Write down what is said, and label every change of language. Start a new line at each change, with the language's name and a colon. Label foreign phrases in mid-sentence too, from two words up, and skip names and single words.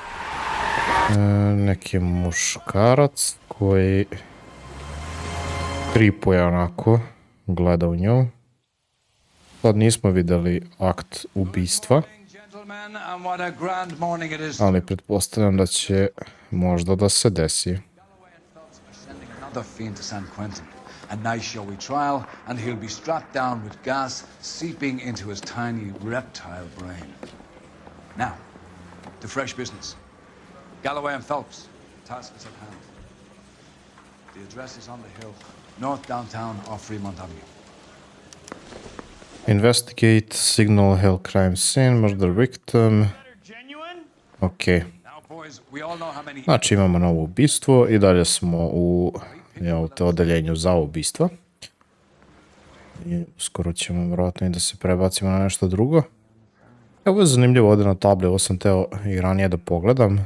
Serbian: Neki muškarac koji tripuje onako, gleda u nju. Sad nismo videli akt ubistva, ali pretpostavljam da će možda da se desi.
English: A nice showy trial, and he'll be strapped down with gas seeping into his tiny reptile brain. Now, to fresh business. Galloway and Phelps, task is at hand. The address is on the hill, north downtown off Fremont Avenue. Investigate, signal, hell crime scene, murder victim. Ok.
Serbian: Znači imamo novo ubistvo i dalje smo u odeljenju za ubistva. I skoro ćemo vjerojatno i da se prebacimo na nešto drugo. Ovo je zanimljivo ovdje na tabli, ovo sam teo i ranije da pogledam.